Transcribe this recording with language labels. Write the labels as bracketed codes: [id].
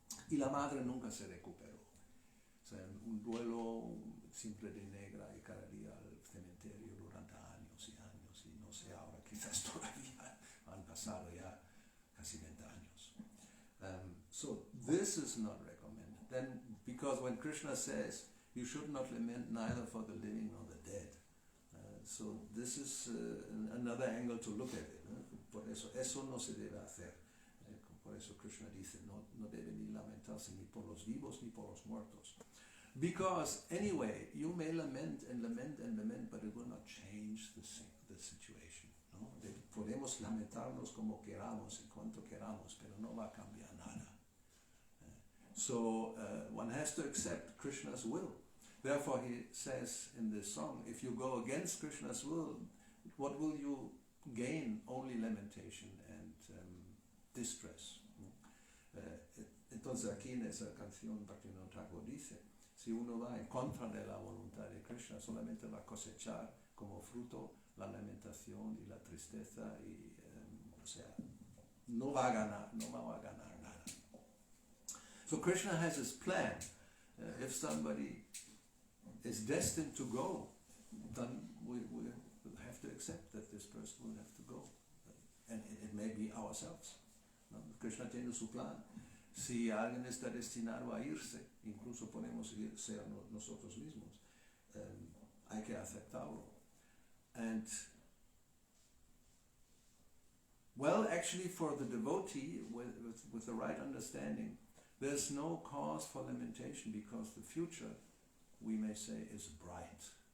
[es] Y la madre nunca se recuperó. O sea, un duelo siempre de negra y cada día al cementerio durante años y años, y no sé, ahora quizás todavía han pasado ya casi 20 años. [en] So this is not recommended. Then, because when Krishna says, you should not lament neither for the living nor the dead. So this is another angle to look at it. [es] Por eso no se debe hacer. Por eso Krishna dice, no debe ni lamentarse ni por los vivos ni por los muertos. [en] Because anyway, you may lament and lament and lament, but it will not change the situation. [es] ¿No? Podemos lamentarnos como queramos y cuanto queramos, pero no va a cambiar nada. [en] So one has to accept Krishna's will. Therefore he says in this song, if you go against Krishna's will, what will you gain? Only lamentation and distress. [es] Entonces aquí en esa canción Bhakti Thakur dice, si uno va en contra de la voluntad de Krishna, solamente va a cosechar como fruto la lamentación y la tristeza, y o sea, no va a ganar nada. [en] So Krishna has his plan. If somebody is destined to go, then we have to accept that this person will have to go. And it may be ourselves. [es] ¿No? Krishna tiene su plan. Si alguien está destinado a irse, incluso podemos ser nosotros mismos, hay que aceptarlo. [en] And, well, actually for the devotee, with the right understanding, there's no cause for lamentation, because the future, we may say, is bright.